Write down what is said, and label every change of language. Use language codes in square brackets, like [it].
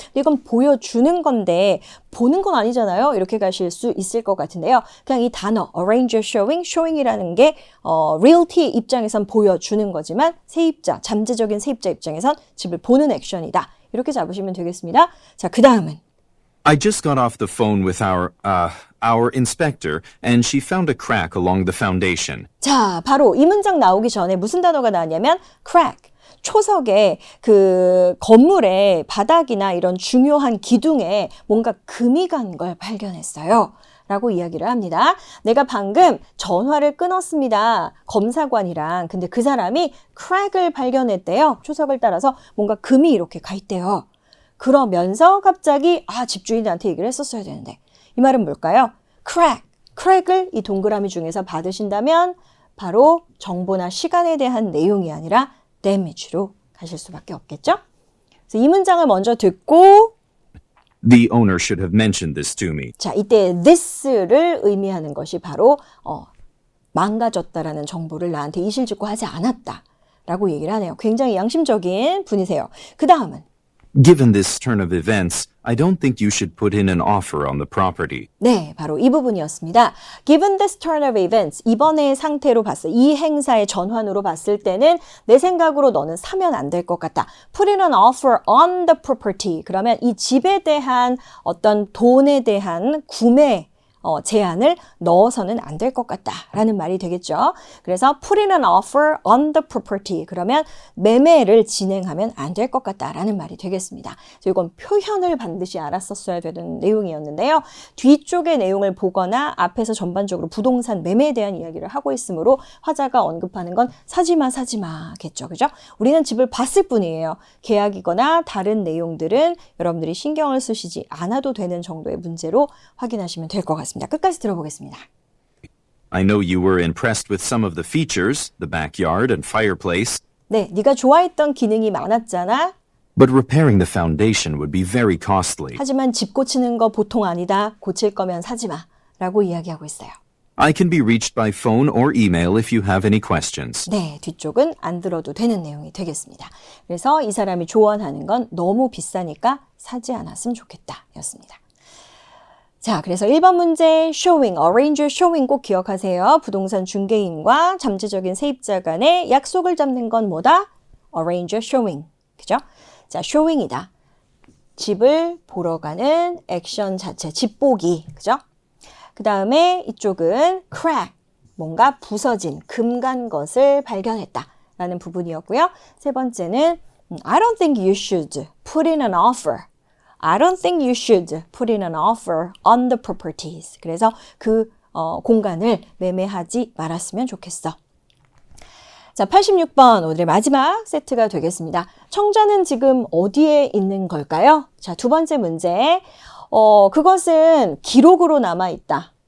[ko] 이건 보여주는 건데 보는 건 아니잖아요. 이렇게 가실 수 있을 것 같은데요. 그냥 이 단어 arrange showing, showing이라는 게 realty 입장에선 보여주는 거지만 세입자, 잠재적인 세입자 입장에선 집을 보는 액션이다. 이렇게 잡으시면 되겠습니다. 자, 그 다음은 [en] I just got off the phone with our inspector, and she found a crack along the foundation. [ko] 자, 바로 이 문장 나오기 전에 무슨 단어가 나왔냐면 crack, 초석에 그 건물의 바닥이나 이런 중요한 기둥에 뭔가 금이 간 걸 발견했어요. 라고 이야기를 합니다. 내가 방금 전화를 끊었습니다. 검사관이랑. 근데 그 사람이 crack을 발견했대요. 초석을 따라서 뭔가 금이 이렇게 가 있대요. 그러면서 갑자기 집주인한테 얘기를 했었어야 되는데 이 말은 뭘까요? crack을 이 동그라미 중에서 받으신다면 바로 정보나 시간에 대한 내용이 아니라 damage로 가실 수밖에 없겠죠? 그래서 이 문장을 먼저 듣고 [en] The owner should have mentioned this to me. [ko] 자, 이때 this를 의미하는 것이 바로 망가졌다라는 정보를 나한테 이실직고하지 않았다라고 얘기를 하네요. 굉장히 양심적인 분이세요. 그 다음은 [en] Given this turn of events, I don't think you should put in an offer on the property. [ko] 네, 바로 이 부분이었습니다. [en] Given this turn of events, [ko] 이번의 상태로 봤을, 이 행사의 전환으로 봤을 때는 내 생각으로 너는 사면 안 될 것 같다. [en] Put in an offer on the property. [ko] 그러면 이 집에 대한 어떤 돈에 대한 구매 제한을 넣어서는 안 될 것 같다라는 말이 되겠죠. 그래서 [en] put in an offer on the property. [ko] 그러면 매매를 진행하면 안 될 것 같다라는 말이 되겠습니다. 그래서 이건 표현을 반드시 알았었어야 되는 내용이었는데요. 뒤쪽의 내용을 보거나 앞에서 전반적으로 부동산 매매에 대한 이야기를 하고 있으므로 화자가 언급하는 건 사지마겠죠. 그죠? 우리는 집을 봤을 뿐이에요. 계약이거나 다른 내용들은 여러분들이 신경을 쓰시지 않아도 되는 정도의 문제로 확인하시면 될 것 같습니다. 끝까지 들어보겠습니다. [en] I know you were impressed with some of the features, the backyard and fireplace, [ko] 네, 네가 좋아했던 기능이 많았잖아. [en] but repairing the foundation would be very costly. [ko] 하지만 집 고치는 거 보통 아니다. 고칠 거면 사지 마. 라고 이야기하고 있어요. [en] I can be reached by phone or email if you have any questions. [ko] 네, 뒤쪽은 안 들어도 되는 내용이 되겠습니다. 그래서 이 사람이 조언하는 건 너무 비싸니까 사지 않았으면 좋겠다. 였습니다. 자, 그래서 1번 문제 showing, arrange showing 꼭 기억하세요. 부동산 중개인과 잠재적인 세입자 간의 약속을 잡는 건 뭐다? [en] arrange showing. [ko] 그죠? 자, showing이다. 집을 보러 가는 액션 자체, 집 보기. 그죠? 그 다음에 이쪽은 crack, 뭔가 부서진, 금간 것을 발견했다. 라는 부분이었고요. 세 번째는 [en] I don't think you should put in an offer. I don't think you should put in an offer on the properties. [ko] 그래서 그 공간을 매매하지 말았으면 좋겠어. 자, 86번 오늘의 마지막 세트가 되겠습니다. 청자는 지금 어디에 있는 걸까요? 자, 두 번째 문제. 그것은 기록으로 남아있다.